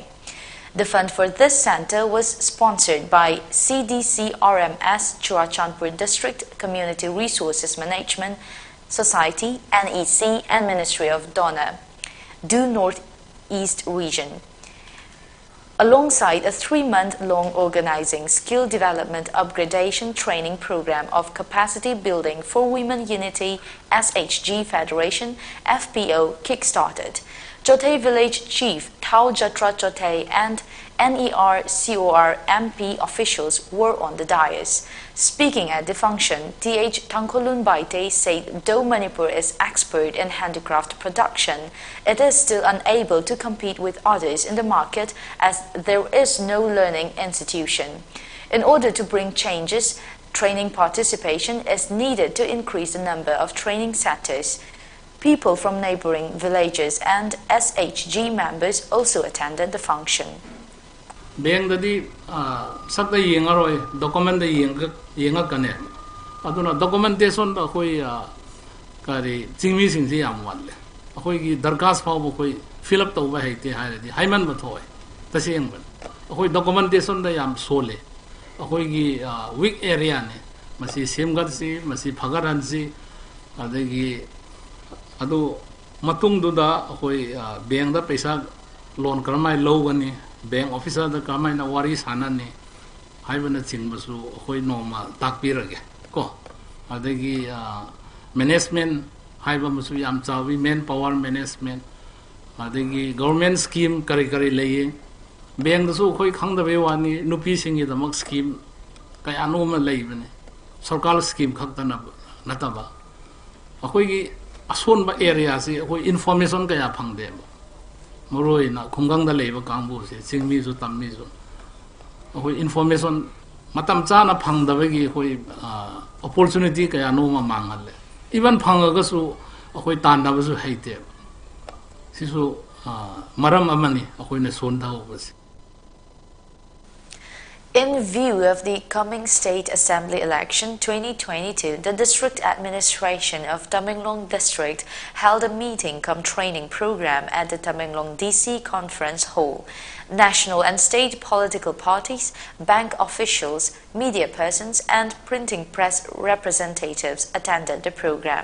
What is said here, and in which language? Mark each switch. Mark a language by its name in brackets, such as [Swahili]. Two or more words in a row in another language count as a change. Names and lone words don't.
[English] The fund for this center was sponsored by CDC RMS Churachandpur District Community Resources Management Society, NEC, and Ministry of Donor, Due Northeast Region, alongside a 3-month-long organizing skill development upgradation training program of capacity building for Women Unity SHG Federation FPO kickstarted. Chothe Village Chief Thao Jatra Chothe and NER-COR MP officials were on the dais. Speaking at the function, T.H. Tangkolun Baite said though Manipur is expert in handicraft production, it is still unable to compete with others in the market as there is no learning institution. In order to bring changes, training participation is needed to increase the number of training centers. People from neighboring villages and SHG members also attended the function. [Manipuri] Beng dadi sakta yengaroi document da yengakane aduna documentation da khoi kari chingmi singsi yam walle khoi gi darkas phau khoi [English] fill up [Manipuri] tawba haite hairadi haiman ba thoi taseng ban khoi documentation da yam sole khoi gi [English] weak area [Manipuri] ne masi semgar si masi phagaran si adagi adu matung du da khoi beng da paisa loan karamai logani [English] bank officer [Manipuri] da kamai na wari sanani haibana chingbasu khoi noma takpirage ko adagi management haiba musu yam chawi [English] manpower management [Manipuri] adagi [English] government scheme [Manipuri] kari lei bank da su khoi khangda be wani nupi singi da mak scheme kai anu ma lei bane sarkar scheme khakta na nataba akhoi gi ason ba area si khoi information kaya phangde Moroi na khunggang da leiba kangbu se chingmi su tammi su khoi information matam cha na phangda gi khoi opportunity kaya no ma mangal even phangaga su khoi tan da su haite sisu maram amani khoi na son da obasi. [English] In view of the coming State Assembly election 2022, the District Administration of Tamenglong District held a meeting-cum-training program at the Tamenglong DC Conference Hall. National and state political parties, bank officials, media persons, and printing press representatives attended the program.